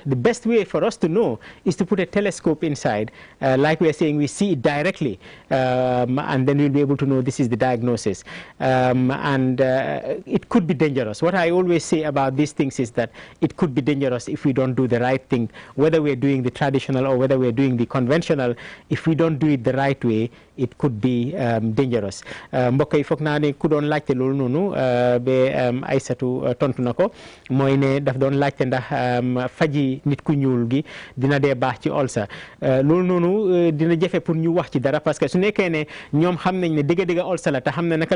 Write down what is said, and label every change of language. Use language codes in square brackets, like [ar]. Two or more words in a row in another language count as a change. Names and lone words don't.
[en] The best way for us to know is to put a telescope inside, like we are saying, we see it directly, and then we'll be able to know this is the diagnosis. It could be dangerous. What I always say about these things is that it could be dangerous if we don't do the right thing, whether we're doing the traditional or whether we're doing the conventional. If we don't do it the right way, it could be dangerous. [wo] Mbokk yi foog naa ne ku doon laajte loolu noonu ba Aysatu tontu na ko mooy ne daf doon laajte ndax faji nit ku ñuul gi dina dee baax ci ulcer loolu noonu dina jafe pour ñu wax ci dara [fr] parce que [wo] su nekkee ne ñoom xam nañ ne dëgg-dëgg ulcer la te xam ne naka la